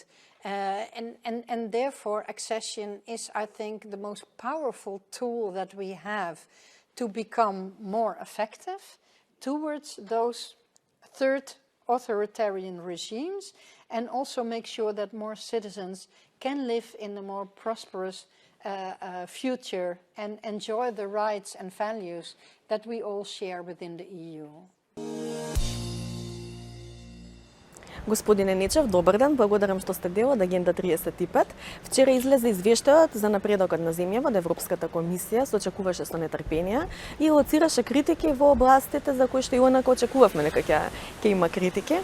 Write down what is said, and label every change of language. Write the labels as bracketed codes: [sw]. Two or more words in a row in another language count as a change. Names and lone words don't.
[en] And therefore accession is, I think, the most powerful tool that we have to become more effective towards those third authoritarian regimes, and also make sure that more citizens can live in a more prosperous future and enjoy the rights and values that we all share within the EU. [mk] Господине Нечев, добар ден, благодарам што сте дел од Агенда 35. Вчера излезе извештајот за напредокот на земјава од Европската комисија, се очекуваше со нетрпение и лоцираше критики во областите за кои што и онака очекувавме дека ќе има критики.